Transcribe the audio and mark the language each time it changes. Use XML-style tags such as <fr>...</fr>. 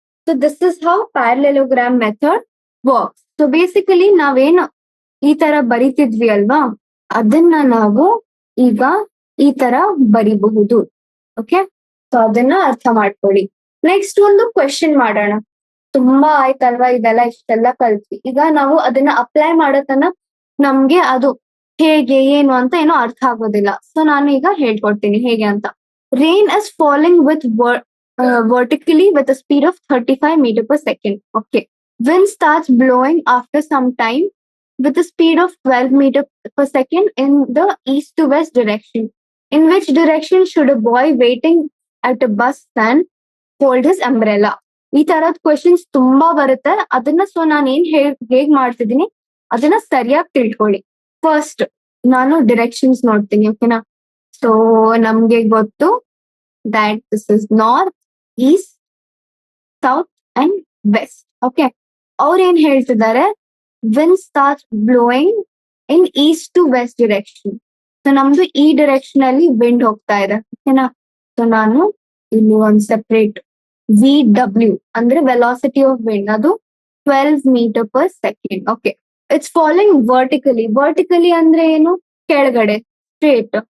<en>So this is how parallelogram method works.</en> <kn>So basically ನಾವೇನು ಈ ತರ ಬರಿತಿದ್ವಿ ಅಲ್ವಾ, ಅದನ್ನ ನಾವು ಈಗ ಈ ತರ ಬರಿಬಹುದು. ಓಕೆ, ಸೊ ಅದನ್ನ ಅರ್ಥ ಮಾಡ್ಕೊಳ್ಳಿ. ನೆಕ್ಸ್ಟ್ ಒಂದು ಕ್ವೆಶನ್ ಮಾಡೋಣ. ತುಂಬಾ ಆಯ್ತಲ್ವಾ ಇದೆಲ್ಲ, ಇಷ್ಟೆಲ್ಲ ಕಲ್ತ್ವಿ. ಈಗ ನಾವು ಅದನ್ನ ಅಪ್ಲೈ ಮಾಡೋತನ ನಮ್ಗೆ ಅದು ಹೇಗೆ ಏನು ಅಂತ ಏನೋ ಅರ್ಥ ಆಗೋದಿಲ್ಲ. ಸೊ ನಾನು ಈಗ ಹೇಳ್ಕೊಡ್ತೀನಿ ಹೇಗೆ ಅಂತ.</kn> <en>Rain is falling with vertically with a speed of 35 meter per second. Okay. Wind starts blowing after some time with a speed of 12 meter per second in the east to west direction. In which direction should a boy waiting at a bus stand hold his umbrella?</en> <kn>ಈ ತರದ್ questions ತುಂಬಾ ಬರುತ್ತೆ. ಅದನ್ನ so ನಾನು ಹೇಗ್ ಮಾಡ್ತಿದ್ದೀನಿ ಅದನ್ನ ಸರಿಯಾಗಿ ತಿಳ್ಕೊಳ್ಳಿ. ಫಸ್ಟ್ ನಾನು ಡೈರೆಕ್ಷನ್ಸ್ ನೋಡ್ತೀನಿ. ಓಕೆನಾ, ಸೊ ನಮ್ಗೆ ಗೊತ್ತು</kn> <en>that this is north, east, south and west.</en> <kn>Okay, ಅವ್ರು ಏನ್ ಹೇಳ್ತಿದ್ದಾರೆ,</kn> <en>wind starts blowing in east to west direction.</en> <kn>So ನಮ್ದು ಈ ಡೈರೆಕ್ಷನ್ ಅಲ್ಲಿ ವಿಂಡ್ ಹೋಗ್ತಾ ಇದೆ. ಓಕೆನಾ, ಸೊ ನಾನು ಇಲ್ಲಿ ಒಂದು ಸೆಪರೇಟ್ VW ಅಂದ್ರೆ ವೆಲಾಸಿಟಿ ಆಫ್ ವಿಂಡ್, ಅದು 12 meter per second. Okay,</kn> <en>it's falling vertically</en> <kn>ಅಂದ್ರೆ ಏನು, ಕೆಳಗಡೆ ಸ್ಟ್ರೇಟ್.</kn>